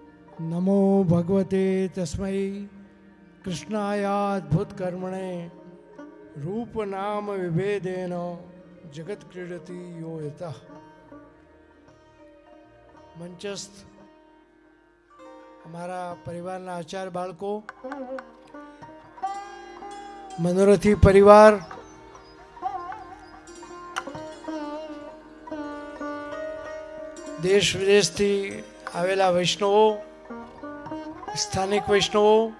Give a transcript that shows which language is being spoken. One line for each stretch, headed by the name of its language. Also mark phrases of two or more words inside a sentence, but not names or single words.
Sanskrit: नमो भगवते तस्मै कृष्णायाद्भुतकर्मणे रूपनाम विभेदेन जगत क्रीडति यो यतः।
Hindi: मंचस्थ हमारा
Gujarati: परिवाરના આચાર બાળકો, મનોરથી પરિવાર, દેશ વિદેશથી આવેલા વૈષ્ણવો, સ્થાનિક વૈષ્ણવો